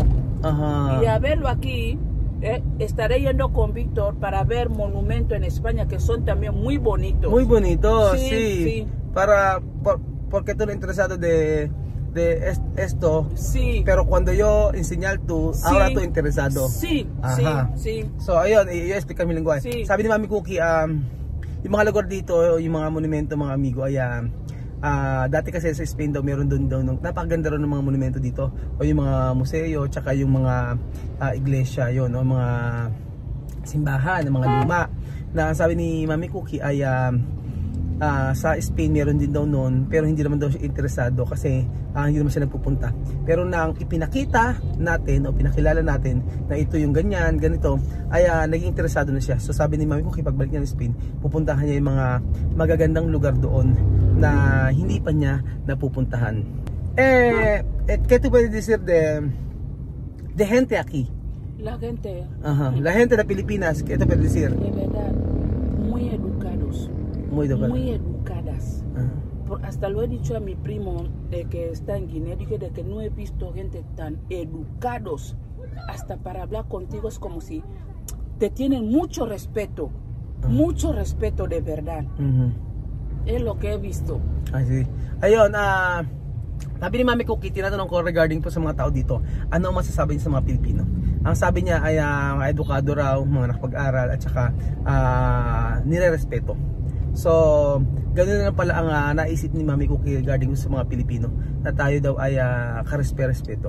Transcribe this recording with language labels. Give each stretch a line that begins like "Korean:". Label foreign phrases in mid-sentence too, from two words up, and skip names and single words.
Spanish: Y a verlo aquí, estaré yendo con Víctor para ver monumentos en España que son también muy bonitos. Muy bonitos, sí. Porque tú eres interesado de esto, pero cuando yo enseñar tú, ahora tú interesado. Sí.
Filipino: So ayun, i-explica mi lingwahe. Sabi ni Mami Cookie, yung mga lugar dito, yung mga monumento, mga amigo, ay dati kasi sa Spain daw, meron doon napakaganda rin ng mga monumento dito, o yung mga museo, tsaka yung mga iglesia, yun, o mga simbahan, mga luma, na sabi ni Mami Cookie ay sa Spain meron din daw noon, pero hindi naman daw siya interesado kasi hindi naman siya nagpupunta. Pero nang ipinakita natin o pinakilala natin na ito yung ganyan, ganito, ay naging interesado na siya. So sabi ni Mami Cookie, pagbalik niya ng Spain, pupuntahan niya yung mga magagandang lugar doon na hindi pa niya napupuntahan.
Spanish: ¿Qué tú puedes decir de gente aquí? La gente. La gente de Filipinas, ¿qué tú puedes decir? De verdad, muy educados. Muy educadas. Hasta lo he dicho a mi primo que está en Guinea, dije de que no he visto gente tan educados. Hasta para hablar contigo es como si te tienen mucho respeto de verdad. Es lo que he visto. Así.
Filipino: Ayun, sabi ni Mami Cookie, tinatanong ko regarding po sa mga tao dito, ano ang masasabi niya sa mga Pilipino? Ang sabi niya ay edukado raw, mga nakapag-aral, at saka nire-respeto. So, ganoon na pala ang naisip ni Mami Cookie regarding sa mga Pilipino, na tayo daw ay karespeto.